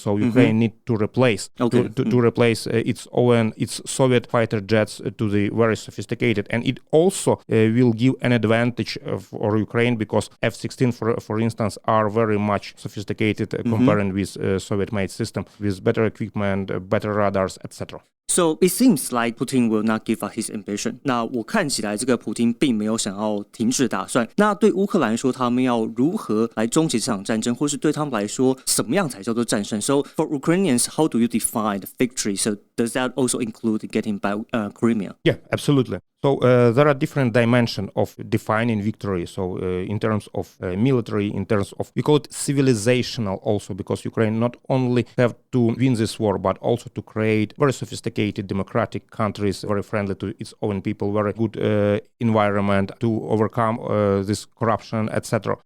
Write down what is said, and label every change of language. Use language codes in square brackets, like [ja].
[en] So Ukraine need to replace to replace its Soviet fighter jets to the very sophisticated, and it also will give an advantage for Ukraine because F-16, for instance, are very much sophisticated comparing with Soviet-made system with better equipment, better radars, etc. So it seems like Putin will not give up his ambition. [zh] 那我看起来这个普丁并没有想要停止打算。那对乌克兰来说，他们要如何来终结这场战争，或是对他们来说，什么样才叫做战胜 ？ [en] So for Ukrainians, how do you define the victory? So does that also include getting back Crimea? Yeah, absolutely. So there are different dimensions of defining victory. So in terms of military, in terms of, we call it civilizational also, because Ukraine not only have to win this war, but also to create very sophisticated democratic countries, very friendly to its own people, very good environment to overcome this corruption, etc.